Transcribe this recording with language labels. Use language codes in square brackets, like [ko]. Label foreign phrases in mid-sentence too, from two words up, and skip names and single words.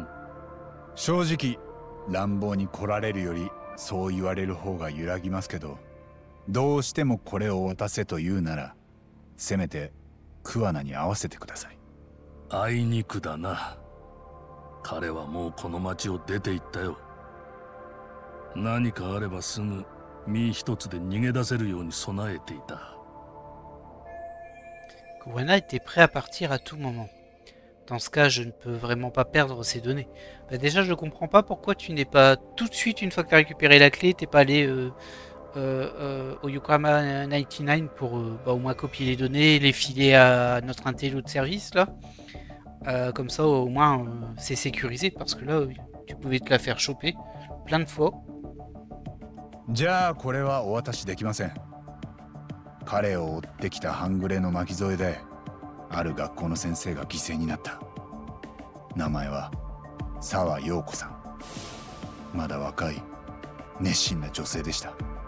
[ja] 正直乱暴に来られるよりそう言われる方が揺らぎますけど、どうしてもこれを渡せと言うならせめて桑名に合わせてください。あいにくだな。彼はもうこの町を出て行ったよ。何かあればすぐ身一つで逃げ出せるように備えていた。 [fr] Kuwana était prêt à partir à tout moment. Dans ce cas, je ne peux vraiment pas perdre ces données. Bah déjà, je comprends pas pourquoi tu n'es pas tout de suite, une fois que tu as récupéré la clé, t'es pas allé au Yokohama 99 pour au moins copier les données, les filer à notre intello de service là. Comme ça, au moins, c'est sécurisé parce que là, tu pouvais te la faire choper plein de fois. [ja] じゃあこれはお渡しできません。彼を追ってきた半グレの巻き添えである学校の先生が犠牲になった。名前は沢陽子さん。まだ若い熱心な女性でした。